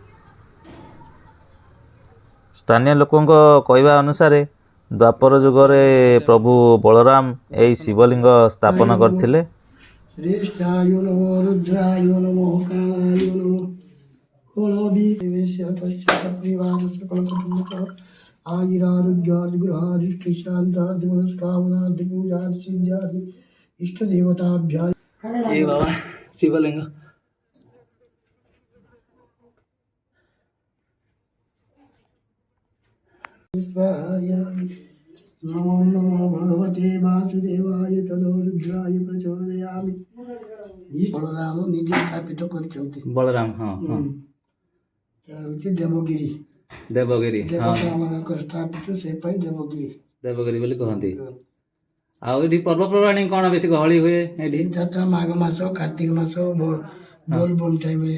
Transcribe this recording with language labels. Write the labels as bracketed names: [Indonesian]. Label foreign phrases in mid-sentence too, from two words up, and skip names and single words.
[Odia] ସ୍ଥାନୀୟ ଲୋକଙ୍କ କହିବା ଅନୁସାରେ ଦ୍ୱାପର ଯୁଗରେ ପ୍ରଭୁ ବଳରାମ ଏହି ଶିବଲିଙ୍ଗ ସ୍ଥାପନ କରିଥିଲେ। [Sanskrit] ରେଷ୍ଠାୟ ନମୋ ରୁଦ୍ରାୟ ନମୋ କାଳାୟ ନମୋ କୋଳବିବେଶ୍ୟ ତସ୍ୟ ସପରିବାର ସକଳ କୁଟୁମ୍ବକଃ आयुरारोग्यादिगृहादिष्टिशान्तादिमनस्कामनादि पूजादि सिद्ध्यादि इष्टदेवताभ्यां [Hindi] ये बाबा शिवलिंग। [Sanskrit] नमो नमो भगवते वासुदेवाय तनो रुद्राय प्रचोदयामि। [Odia] ବଳରାମ ନିଜେ ସ୍ଥାପିତ କରିଛନ୍ତି। ବଳରାମ ହଁ ହଁ ହେଉଛି ଦେବଗିରି। ଦେବଗିରି ହଁ ଦେବତାମାନଙ୍କର ସ୍ଥାପିତ ସେପାଇଁ ଦେବଗିରି। ଦେବଗିରି ବୋଲି କହନ୍ତି। ଆଉ ଏଠି ପର୍ବପର୍ବାଣି କ'ଣ ବେଶୀ ଗହଳି ହୁଏ ଏଠି? ଯାତ୍ରା ମାଘ ମାସ କାର୍ତ୍ତିକ ମାସ ବୋଲବମ୍ ଟାଇମରେ